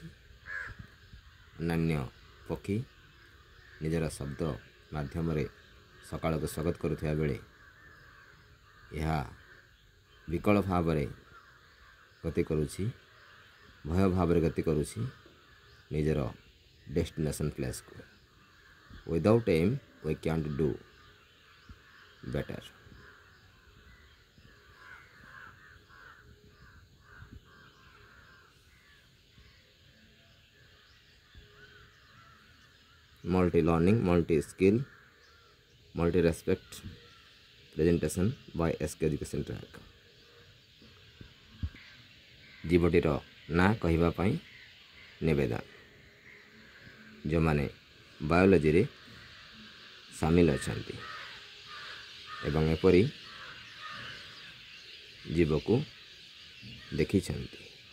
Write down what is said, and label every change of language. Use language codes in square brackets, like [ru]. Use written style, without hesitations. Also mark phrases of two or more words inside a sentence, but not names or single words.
[or] ଅନ୍ୟାନ୍ୟ ପକ୍ଷୀ ନିଜର ଶବ୍ଦ ମାଧ୍ୟମରେ ସକାଳକୁ ସ୍ୱାଗତ କରୁଥିବା ବେଳେ ଏହା ବିକଳ ଭାବରେ ଗତି କରୁଛି, ଭୟ ଭାବରେ ଗତି କରୁଛି ନିଜର [en] destination placeକୁ। without aim we can't do better. multi learning, multi skill, multi respect presentation by SK Education Track। [or] ଜୀବଟିର ନାଁ କହିବା ପାଇଁ ନିବେଦନ। ଯେଉଁମାନେ ବାୟୋଲୋଜିରେ ସାମିଲ ଅଛନ୍ତି ଏବଂ ଏପରି ଜୀବକୁ ଦେଖିଛନ୍ତି।